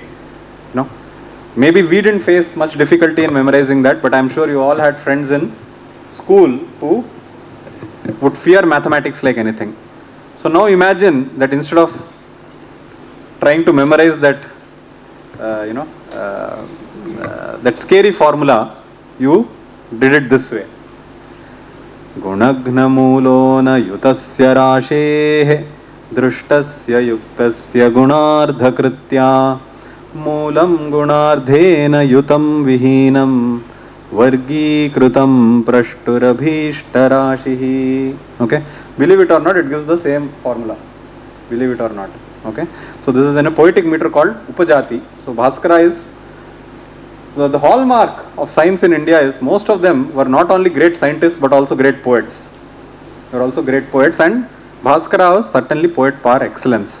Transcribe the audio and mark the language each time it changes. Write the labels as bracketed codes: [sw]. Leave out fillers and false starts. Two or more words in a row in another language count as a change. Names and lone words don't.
[en] Maybe we didn't face much difficulty in memorizing that, but I'm sure you all had friends in school who would fear mathematics like anything. So now imagine that instead of trying to memorize that, that scary formula, you did it this way. [sa] गुणघ्नमूलो न युतस्य राशेः दृष्टस्य युक्तस्य गुणार्धकृत्या मूलं गुणार्धेन युतं विहीनं वर्गीकृतं प्रष्टुरभीष्टराशिः. [en] Okay, believe it or not, it gives the same formula. Believe it or not. Okay, so this is in a poetic meter called Upajati. So Bhaskara is the hallmark of science in India is most of them were not only great scientists but also great poets. They were also great poets, and Bhaskara was certainly poet par excellence.